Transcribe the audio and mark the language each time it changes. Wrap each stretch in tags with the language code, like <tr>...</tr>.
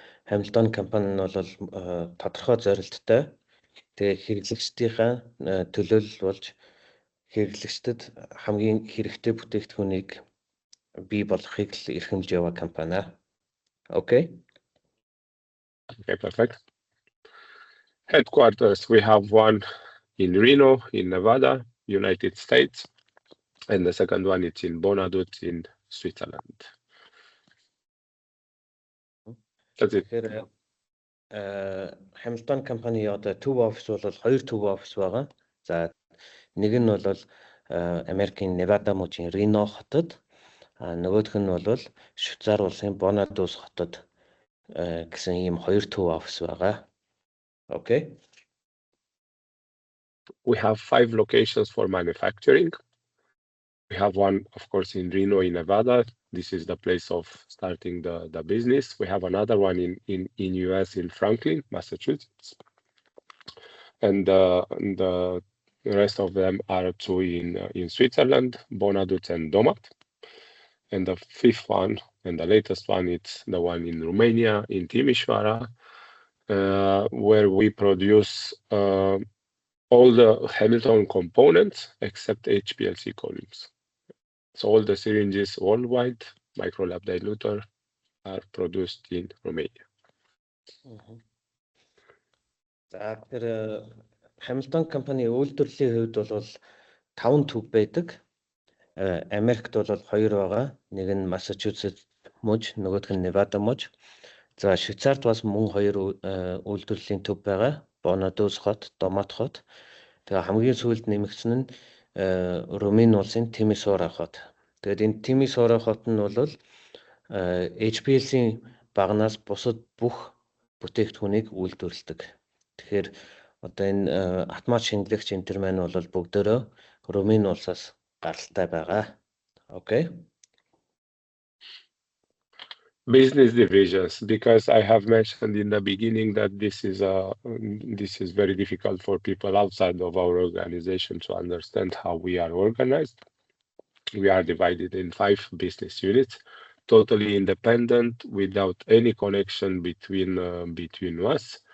<mn>Hamilton компани нь бол тодорхой зорилттой. Тэгээ хэрэглэгчдийнхаа төлөөлөл болж хэрэглэгчдэд хамгийн хэрэгтэй бүтээгдэхүүнийг бий болгохыг эрхэмлэж яваа компани.</mn> <en>Okay. Okay, perfect. Headquarters, we have one in Reno, in Nevada, United States, and the second one is in Bonadut in Switzerland. That's it.</en> <mn>Тэгэхээр Hamilton компани одоо төв офис бол хоёр төв офис байгаа. За нэг нь бол Америкийн Невада мужийн Рено хотод, нөгөөх нь бол Швейцар улсын Bonadus хотод гэсэн ийм хоёр төв офис байгаа.</mn> <en>Okay. We have 5 locations for manufacturing. We have one, of course, in Reno, in Nevada. This is the place of starting the business. We have another one in US, in Franklin, Massachusetts. And the rest of them are two in Switzerland, Bonadut and Domat. And the fifth one, and the latest one, it's the one in Romania, in Timișoara, where we produce all the Hamilton components except HPLC columns. So all the syringes worldwide, microlab diluter, are produced in Romania.</en> <mn>За тэр Hamilton компани үйлдвэрлэлийн хувьд бол 5 төв байдаг. Америкт бол 2 байгаа. Нэг нь Massachusetts муж, нөгөөх нь Nevada муж. За Швейцарт бас мөн 2 үйлдвэрлэлийн төв байгаа. Bonadus хот, Domat хот. Тэгээ хамгийн сүүлд нэмэгдсэн нь Румын улсын Timișoara хот. Тэгээд энэ Timișoara хот нь бол HPLC-ийн багнаас бусад бүх бүтээгдэхүүнийг үйлдвэрлэдэг. Тэгэхээр одоо энэ автомат шинжилгээч энэ төр маань бол бүгдөө Румын улсаас гаралтай байгаа.</mn> <en>Okay. Business divisions, because I have mentioned in the beginning that this is very difficult for people outside of our organization to understand how we are organized. We are divided in 5 business units, totally independent, without any connection between us.</en>